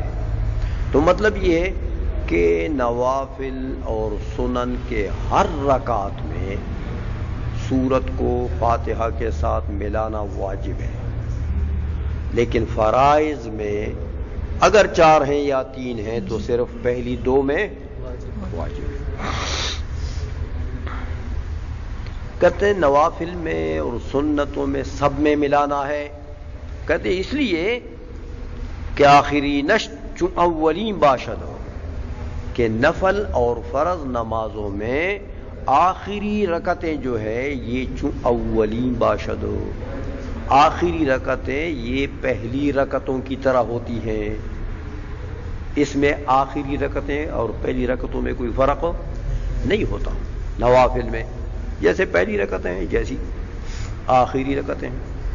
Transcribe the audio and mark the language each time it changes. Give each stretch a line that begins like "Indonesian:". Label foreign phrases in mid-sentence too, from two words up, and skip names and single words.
Urdu: تو مطلب یہ ہے کہ نوافل اور سنن کے ہر رکعت میں سورت کو فاتحہ کے ساتھ ملانا واجب ہے، لیکن فرائض میں اگر 4 ہیں یا 3 ہیں تو صرف پہلی 2 میں واجب ہے۔ کہتے ہیں نوافل میں اور سنتوں میں سب میں ملانا ہے، کہتے ہیں اس لیے کہ آخری نشت
Persian: چون اولین باشد
Urdu: ہو، کہ نفل اور فرض نمازوں میں آخری رکعتیں جو ہے یہ
Persian: چون اولین باشد
Urdu: ہو، آخری رکعتیں یہ پہلی رکعتوں کی طرح ہوتی ہیں، اس میں آخری رکعتیں اور پہلی رکعتوں میں کوئی فرق نہیں ہوتا۔ نوافل میں جیسے پہلی رکعتیں ہیں جیسی آخری رکعتیں ہیں۔